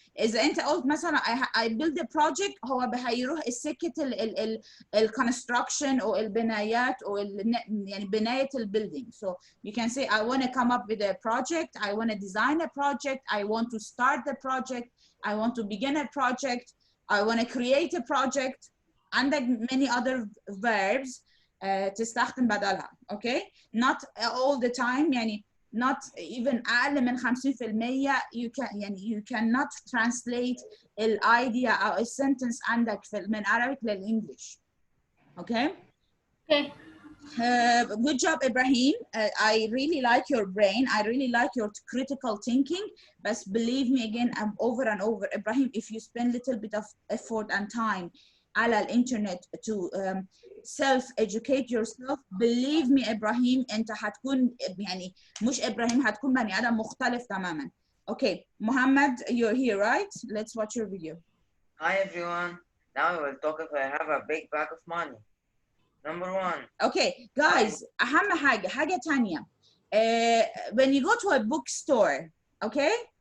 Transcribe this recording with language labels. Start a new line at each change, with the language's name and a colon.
Arabic: إذا أنت قلت مثلا
English: I build a project
Arabic: هو هيروح السكة ال construction أو البنايات أو يعني بناية building.
English: So you can say I want to come up with a project, I want to design a project, I want to start the project, I want to begin a project, I want to create a project, and many other verbs.
Arabic: تستخدم بدلها
English: okay not all the time يعني not even
Arabic: أقل من
English: 50% you can يعني you cannot translate الidea أو السنتنس عندك من Arabic للإنجليش okay good job Ibrahim. I really like your brain, I really like your critical thinking, but believe me again over and over Ibrahim, if you spend little bit of effort and time
Arabic: على الانترنت
English: to self-educate yourself, believe me إبراهيم
Arabic: أنت هتكون يعني مش إبراهيم هتكون بني آدم مختلف تماما.
English: Okay, Muhammad, you're here, right? Let's watch your video. Hi everyone. Now we will talk if I have a big bag of money. Number one. Okay, guys,
Arabic: أهم حاجة تانية.
English: When you go to a bookstore, okay?